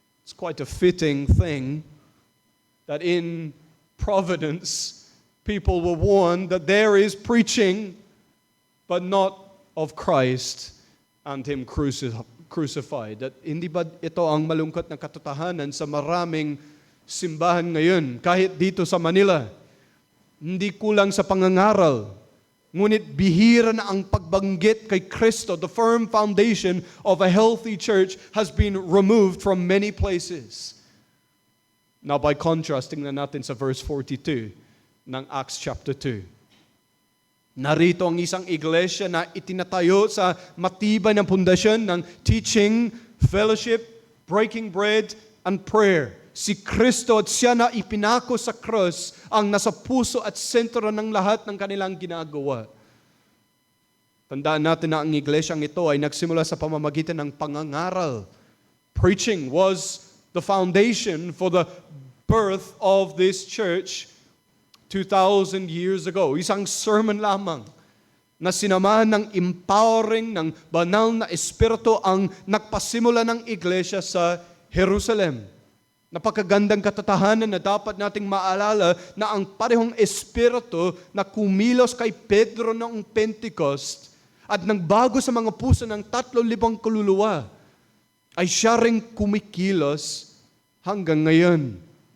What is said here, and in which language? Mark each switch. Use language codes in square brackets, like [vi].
[en] It's quite a fitting thing that in Providence, people were warned that there is preaching, but not of Christ and Him crucified. [tl] At hindi ba ito ang malungkot na katotohanan sa maraming simbahan ngayon, kahit dito sa Manila? Hindi kulang sa pangangaral, ngunit bihira na ang pagbanggit kay Kristo. [en] The firm foundation of a healthy church has been removed from many places. Now by contrast, [tl] tingnan natin sa verse 42. ng Acts chapter 2. Narito ang isang iglesia na itinatayo sa matibay na pundasyon ng [en] teaching, fellowship, breaking bread, and prayer. [tl] Si Kristo at siya na ipinako sa cross ang nasa puso at sentro ng lahat ng kanilang ginagawa. Tandaan natin na ang iglesyang ito ay nagsimula sa pamamagitan ng pangangaral. [en] Preaching was the foundation for the birth of this church 2,000 years ago. [tl] Isang sermon lamang na sinamahan ng empowering ng banal na espiritu ang nagpasimula ng iglesia sa Jerusalem. Napakagandang katatahanan na dapat nating maalala na ang parehong espiritu na kumilos kay Pedro noong Pentecost at nagbago sa mga puso ng 3,000 kaluluwa ay siya ring kumikilos hanggang ngayon.